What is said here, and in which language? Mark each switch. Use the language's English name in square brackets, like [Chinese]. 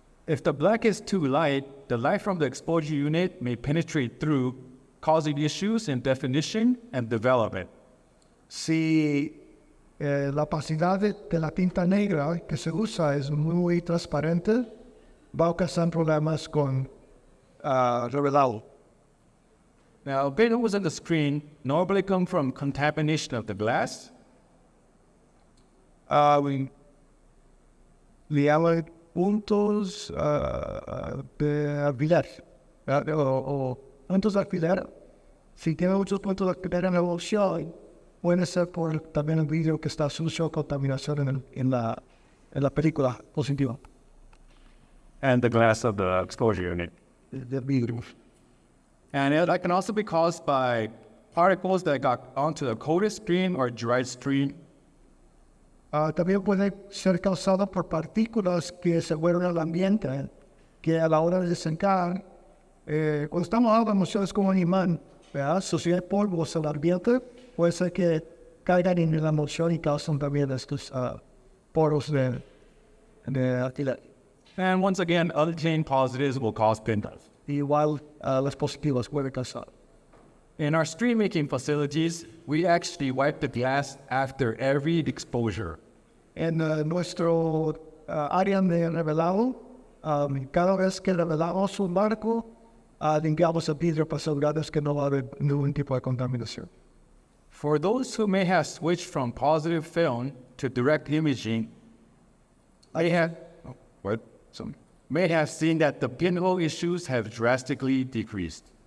[English] If the black is too light, the light from the exposure unit may penetrate through, causing issues in definition and development. [Spanish] Si la opacidad de la tinta negra que se usa es muy transparente, va a causar problemas con revelado. [English] Now, visuals on the screen normally come from contamination of the glass, [Spanish] Le llaman puntos de alfiler, o puntos de alfiler. Si tiene muchos puntos de alfiler en la emulsión, puede ser por también el vidrio que está sucio, contaminación en la película positiva [English] and the glass of the exposure unit. [Spanish] del vidrio. [English] And that can also be caused by particles that got onto the coated screen or dried screen. [Spanish] También puede ser causado por partículas que se fueron al ambiente, que a la hora de secar, cuando estamos hablando de emulsión es como un imán, ¿verdad? Si hay polvos en el ambiente, puede ser que caigan en la emulsión y causan también estos poros de alquiler. [English] And once again, unclean positives will cause pintas. [Spanish] Igual las positivas pueden causar. [English] In our screen making facilities, we actually wipe the glass after every exposure. [Spanish] En nuestro área de revelado, cada vez que revelamos un marco, limpiamos el vidrio para asegurarnos que no va a haber ningún tipo de contaminación. [English] For those who may have switched from positive film to direct imaging, may have seen that the pinhole issues have drastically decreased.